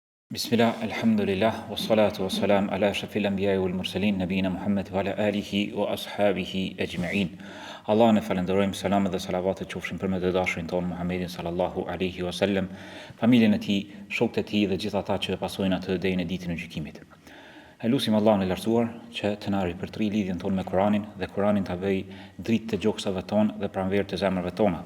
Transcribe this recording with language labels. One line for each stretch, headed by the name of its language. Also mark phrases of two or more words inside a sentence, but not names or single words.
Arabic: بسم الله، الحمد لله، والصلاة والسلام على أشرف الأنبياء والمرسلين، نبينا محمد وعلى آله وأصحابه أجمعين.
Albanian: Allah në falenderojmë, salamet dhe salavatet qofshin për me të dashurin tonë Muhammedin
Arabic: صلى الله عليه وسلم,
Albanian: familjen e tij, shokët e tij dhe gjithë ata që pasojnë atë deri në ditën e gjykimit. Lutim Allahun e lartësuar që të na ripërtri lidhjen tonë me Kur'anin dhe Kur'anin ta bëj dritë të gjoksave tonë dhe pranverë të zemrave tona.